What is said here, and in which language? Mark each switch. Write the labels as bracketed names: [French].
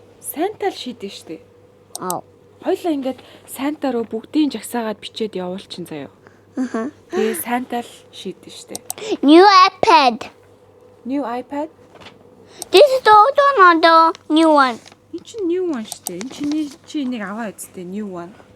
[Mongolian] Santa л шийдэн штэ. [English] Oh. [Mongolian] Хоёлаа ингээд Santa руу бүгдийн жагсаагаад бичээд явуулчин заяа. Тэгээ Santa л шийдэн штэ. [English] New iPad. New iPad? This is the old one or the new one? [Mongolian] Энэ чинь [English] new one [Mongolian] штэ. Энэ чи энийг аваа үстэ new one.